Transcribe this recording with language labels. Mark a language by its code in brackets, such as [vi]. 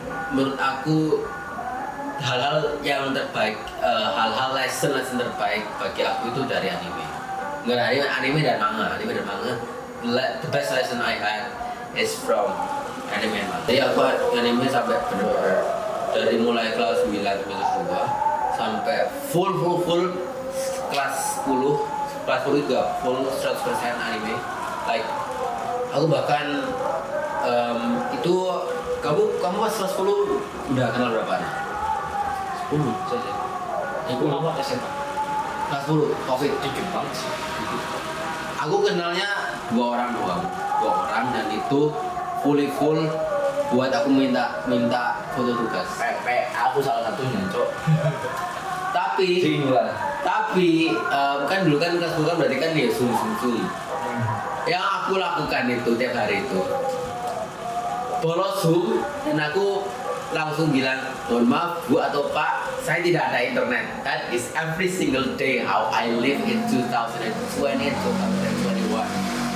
[id] menurut aku hal-hal yang terbaik, hal-hal lesson terbaik bagi aku itu dari anime. Nggak anime dan manga. [en] The best lesson I had is from anime and manga. [id] Jadi aku anime sampai benar-benar dari mulai kelas 9 semester 2 sampai full kelas 10 juga full 100% anime. Like aku bahkan itu kamu pas kelas 10 udah kenal berapa anak? 10 saja. Aku awal SMA. Kelas 10 COVID Dikit banget sih. aku kenalnya dua orang dan itu full buat aku minta foto tugas. Aku salah satunya, Cok. Tapi kan dulu kan kelas 10 kan berarti kan ya zoom. Yang aku lakukan itu tiap hari itu bolos zoom, dan aku langsung bilang, mohon maaf Bu atau Pak, saya tidak ada internet. [en] That is every single day how I live in 2020, 2021.